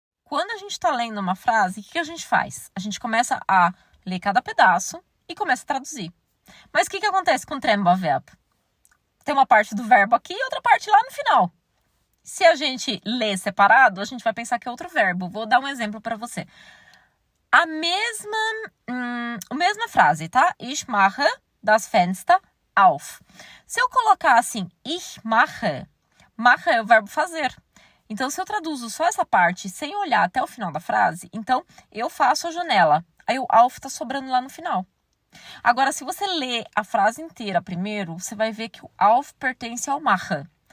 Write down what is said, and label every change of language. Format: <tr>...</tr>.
<pt>Quando a gente está lendo uma frase, o que a gente faz? A gente começa a ler cada pedaço e começa a traduzir. Mas o que acontece com o Trennbarverb? Tem uma parte do verbo aqui e outra parte lá no final. Se a gente lê separado, a gente vai pensar que é outro verbo. Vou dar um exemplo para você. A mesma a mesma frase, tá?</pt> <de>Ich mache das Fenster auf.</de> <pt>Se eu colocar assim,</pt> <de>ich mache,</de> <pt>mache é o verbo fazer. Então, se eu traduzo só essa parte sem olhar até o final da frase, então eu faço a janela. Aí o auf tá sobrando lá no final. Agora, se você lê a frase inteira primeiro, você vai ver que o auf pertence ao mache.</pt>